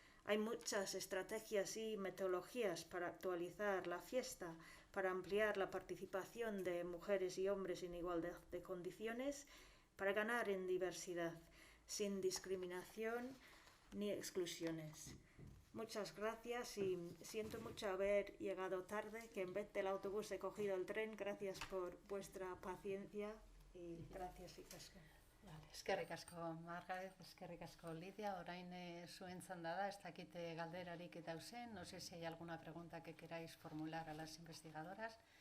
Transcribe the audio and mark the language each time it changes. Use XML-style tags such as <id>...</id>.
<es>Hay muchas estrategias y metodologías para actualizar la fiesta, para ampliar la participación de mujeres y hombres en igualdad de condiciones, para ganar en diversidad, sin discriminación ni exclusiones. Muchas gracias y siento mucho haber llegado tarde, que en vez del autobús he cogido el tren. Gracias por vuestra paciencia y gracias, Icasko.</es> <eu>Vale, eskerrik asko Margaret, eskerrik asko Lidia. Orain zuen txanda da, ez dakite galderarik dauzen.</eu> <es>No sé si hay alguna pregunta que queráis formular a las investigadoras.</es>